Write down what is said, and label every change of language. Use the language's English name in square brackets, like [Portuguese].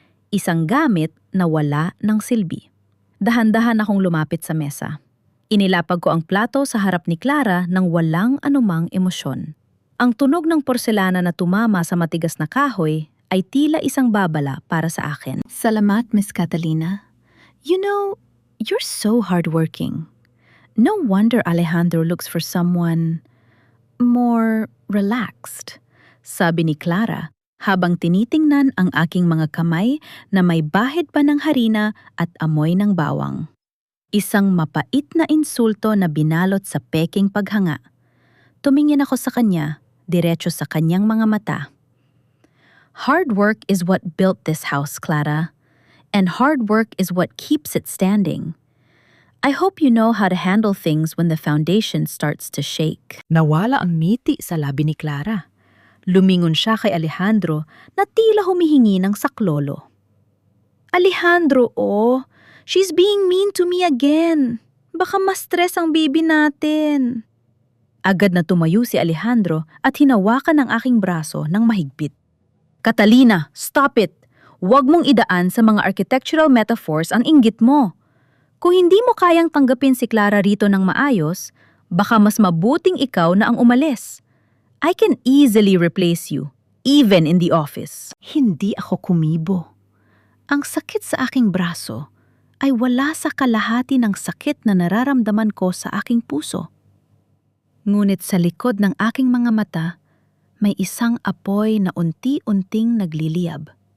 [Filipino] Isang gamit na wala ng silbi. Dahan-dahan akong lumapit sa mesa. Inilapag ko ang plato sa harap ni Clara nang walang anumang emosyon. Ang tunog ng porselana na tumama sa matigas na kahoy ay tila isang babala para sa akin. Salamat, Miss Catalina. [English] You know, you're so hardworking. No wonder Alejandro looks for someone more relaxed, [Filipino] sabi ni Clara habang tinitingnan ang aking mga kamay na may bahid pa ng harina at amoy ng bawang. Isang mapait na insulto na binalot sa peking paghanga. Tumingin ako sa kanya, diretso sa kanyang mga mata. [English] Hard work is what built this house, Clara. And hard work is what keeps it standing. I hope you know how to handle things when the foundation starts to shake. [Filipino] Nawala ang ngiti sa labi ni Clara. Lumingon siya kay Alejandro na tila humihingi ng saklolo. [English] Alejandro, she's being mean to me again. [Filipino] Baka ma-stress ang baby natin. Agad na tumayo si Alejandro at hinawakan ang aking braso ng mahigpit. Catalina, [English] stop it! [Filipino] Huwag mong idaan sa mga architectural metaphors ang inggit mo. Kung hindi mo kayang tanggapin si Clara rito ng maayos, baka mas mabuting ikaw na ang umalis. [English] I can easily replace you, even in the office. [Filipino] Hindi ako kumibo. Ang sakit sa aking braso ay wala sa kalahati ng sakit na nararamdaman ko sa aking puso. Ngunit sa likod ng aking mga mata, may isang apoy na unti-unting nagliliyab.